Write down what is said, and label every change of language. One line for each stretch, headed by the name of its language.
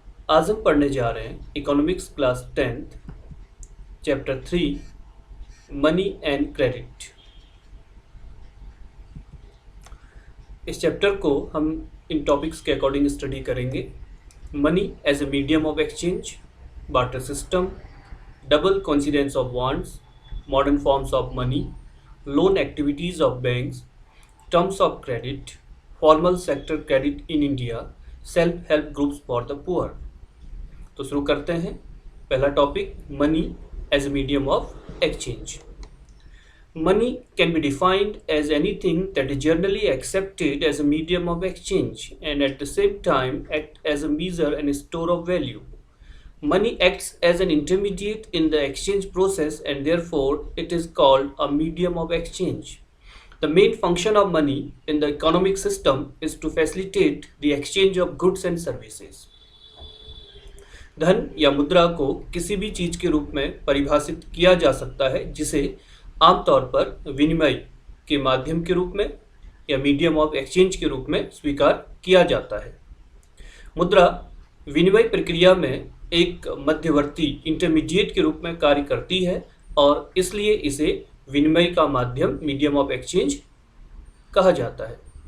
Hindi: आज हम पढ़ने जा रहे हैं economics class 10th chapter 3 money and credit. इस चैप्टर को हम इन टॉपिक्स के अकॉर्डिंग स्टडी करेंगे।
English: Money as a medium of exchange, barter system, double coincidence of bonds, modern forms of money, loan activities of banks, terms of credit, formal sector credit in India, self help groups for the poor।
Hindi: तो शुरू करते हैं।
English: पहला topic, money as a medium of exchange. Money can be defined as anything that is generally accepted as a medium of exchange and at the same time act as a measure and store of value. Money acts as an intermediate in the exchange process and therefore it is called a medium of exchange. The main function of money in the economic system is to facilitate the exchange of goods and services.
Hindi: धन या मुद्रा को किसी भी चीज के रूप में परिभाषित किया जा सकता है जिसे आमतौर पर विनिमय के माध्यम के रूप में या मीडियम ऑफ एक्सचेंज के रूप में स्वीकार किया जाता है। मुद्रा विनिमय प्रक्रिया में एक मध्यवर्ती इंटरमीडिएट के रूप में कार्य करती है और इसलिए इसे विनिमय का माध्यम मीडियम ऑफ एक्सचेंज कहा जाता है।